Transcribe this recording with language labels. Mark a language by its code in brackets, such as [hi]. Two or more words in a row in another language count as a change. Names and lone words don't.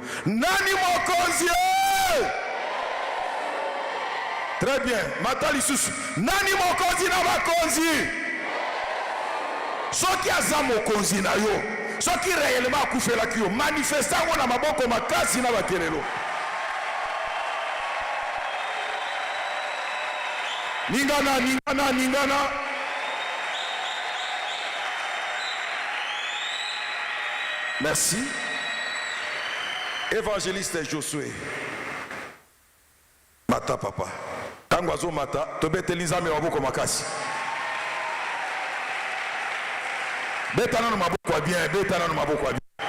[ln] Nani mokonzi? [fr] Très bien. [ln] Matali susu. Nani mokonzi na bakonzi? Soki aza mokonzi na yo. Soki réellement akufela ki yo. Manifestango na maboko makasi na bakelelo. Ningana, ningana, ningana. Merci. Évangéliste Josué. Mata papa. Tango azo mata, tobeteli Nzambe maboko makasi. Betana no maboko ya bien, betana no maboko ya bien.